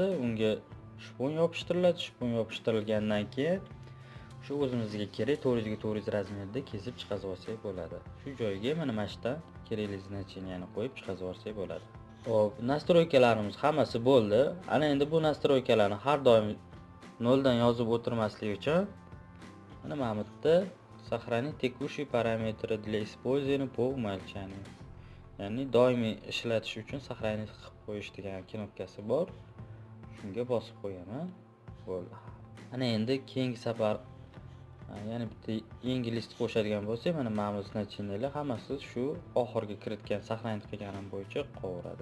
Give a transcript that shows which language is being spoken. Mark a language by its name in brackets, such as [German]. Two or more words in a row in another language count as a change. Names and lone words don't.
[Uzbek] Unga shpon yopishtiriladi. Shpon yopishtirilgandan keyin shu o'zimizga kerak 400 ga 400 razmerda kesib chiqazib olsak bo'ladi. Shu joyga mana shu yerda kerakli значениeni qo'yib chiqazib olsak bo'ladi. Xo'p, настройkalarimiz hammasi bo'ldi. Ana endi bu настройkalarni har doim noldan yozib o'tirmaslik uchun mana bu yerda [Russian] сохранить текущие параметры для использования по умолчанию. [Uzbek] Ya'ni doimiy ishlatish uchun сохранить qilib qo'yish degan knopkasi bor. Shunga bosib qo'yaman. Bo'ldi. Ana endi keyingi safar yana bitta yangi list qo'shadigan bo'lsak, mana ma'lum значениеlar hammasi shu oxirgi kiritgan сохранить qilganim bo'yicha qovuradi.